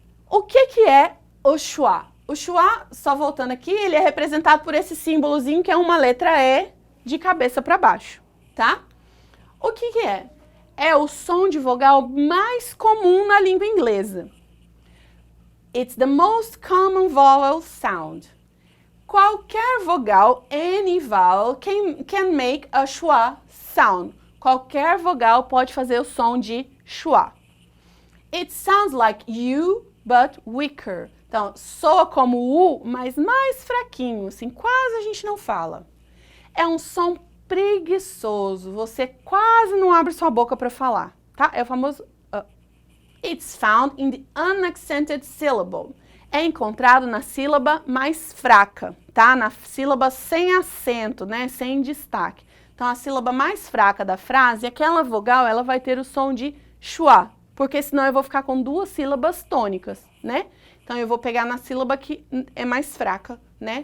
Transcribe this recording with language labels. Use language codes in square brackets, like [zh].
[pt] O que é o schwa? O schwa, só voltando aqui, ele é representado por esse símbolozinho que é uma letra E de cabeça para baixo, tá? O que é? É o som de vogal mais comum na língua inglesa. [en] It's the most common vowel sound. [pt] Qualquer vogal, [en] any vowel, can make a schwa sound. [pt] Qualquer vogal pode fazer o som de schwa. [en] It sounds like U, but weaker. [pt] Então, soa como U, mas mais fraquinho, assim, quase a gente não fala. É um som preguiçoso, você quase não abre sua boca para falar, tá? É o famoso [en] It's found in the unaccented syllable. [pt] É encontrado na sílaba mais fraca, tá? Na sílaba sem acento, né? Sem destaque. Então, a sílaba mais fraca da frase, aquela vogal, ela vai ter o som de schwa, porque senão eu vou ficar com duas sílabas tônicas, né? Então, eu vou pegar na sílaba que é mais fraca, né?